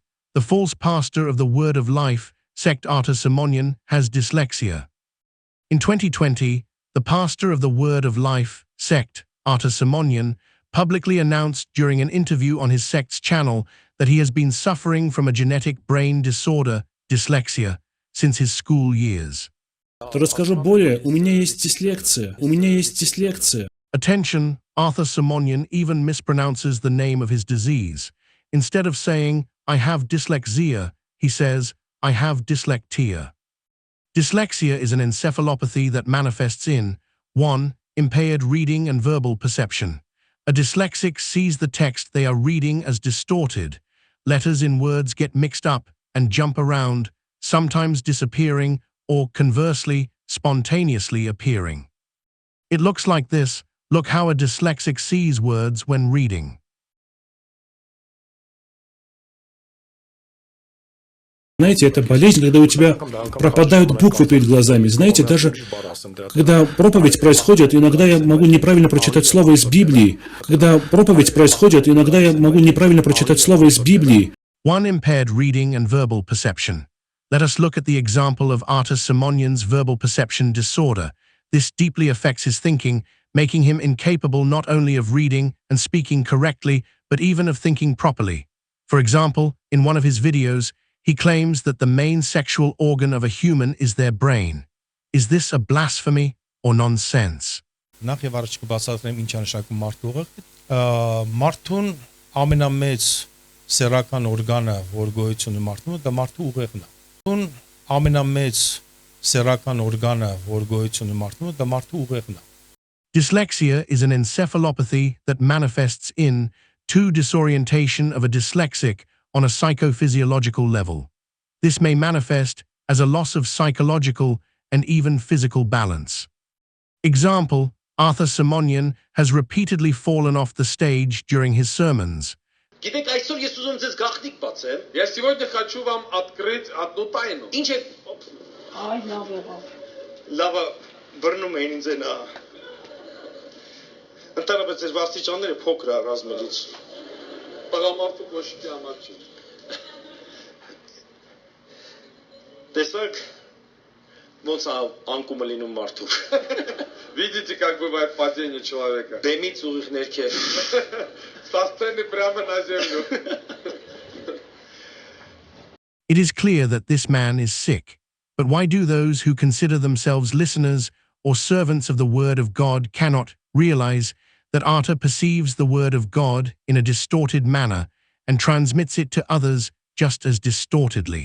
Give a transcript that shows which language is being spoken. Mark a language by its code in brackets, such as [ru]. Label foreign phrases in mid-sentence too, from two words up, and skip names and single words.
[en] The false pastor of the Word of Life, sect Artur Simonyan, has dyslexia. In 2020, the pastor of the Word of Life, sect Artur Simonyan, publicly announced during an interview on his sect's channel that he has been suffering from a genetic brain disorder, dyslexia, since his school years. [ru] Расскажу более, у меня есть дислексия. [en] Attention, Artur Simonyan even mispronounces the name of his disease. Instead of saying, I have dyslexia, he says, I have dyslexia. Dyslexia is an encephalopathy that manifests in 1. Impaired reading and verbal perception. A dyslexic sees the text they are reading as distorted. Letters in words get mixed up and jump around, sometimes disappearing or, conversely, spontaneously appearing. It looks like this. Look how a dyslexic sees words when reading. [ru] Знаете, это болезнь, когда у тебя пропадают буквы перед глазами. Знаете, даже когда проповедь происходит, иногда я могу неправильно прочитать слово из Библии. [en] One, impaired reading and verbal perception. Let us look at the example of Artur Simonyan's verbal perception disorder. This deeply affects his thinking, making him incapable not only of reading and speaking correctly, but even of thinking properly. For example, in one of his videos, he claims that the main sexual organ of a human is their brain. Is this a blasphemy or nonsense? [hy] Նախ եւ առաջ կբացատրեմ ինչ է նշանակում մարդու ուղեղը։ Մարդուն ամենամեծ սեռական օրգանը, որ գոյություն ունի մարդու, դա մարդու ուղեղն է։ Մարդուն ամենամեծ սեռական օրգանը, որ գոյություն ունի մարդու, դա մարդու ուղեղն է։ [en] Dyslexia is an encephalopathy that manifests in 2. Disorientation of a dyslexic on a psychophysiological level. This may manifest as a loss of psychological and even physical balance. Example, Artur Simonyan has repeatedly fallen off the stage during his sermons. [hy] Գիտեք, այսօր ես ուզում ձեզ գաղտնիք բացեմ։ [ru] Я сегодня хочу вам открыть одну тайну. [hy] Ինչ է։ Այ լավ եղավ։ Լավը բռնում էին ինձ այնա։ Ընդհանրապես ձեր վաստիճանները փոքր է ռազմելուց։ Տղամարդու կոշիկի համար չի։ Տեսակ ոնց անկումը լինում մարդու։ [ru] Видите, как бывает падение человека? [hy] Բեմից ուղիղ ներքև։ [ru] Со сцены прямо на землю. [en] It is clear that this man is sick, but why do those who consider themselves listeners or servants of the Word of God cannot realize that Artur perceives the Word of God in a distorted manner and transmits it to others just as distortedly?